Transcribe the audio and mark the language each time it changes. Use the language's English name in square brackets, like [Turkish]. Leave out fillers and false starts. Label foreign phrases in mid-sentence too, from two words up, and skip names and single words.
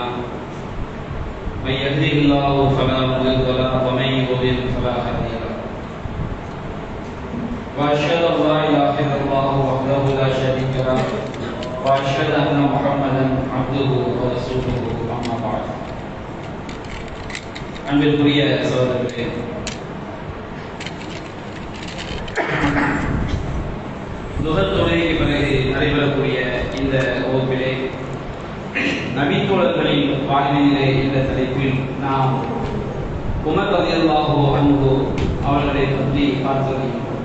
[Arabic] من يهده الله فلا مضل له ومن يضلل فلا هادي له. واشهد ان لا اله الا الله وحده لا شريك له واشهد ان محمدا عبده ورسوله. اما بعد. [Tamil] அன்பிற்குரிய சகோதரர்களே, லுஹர் தொழுகைக்கு பிறகு நடைபெறக்கூடிய இந்த வகுப்பிலே நபித்தோழர்களின் வாழ்விலே என்ற தலைப்பில் நாம் உமர் [Arabic] رضي الله عنه [Tamil] அவர்களை பற்றி பார்த்து வருகிறோம்.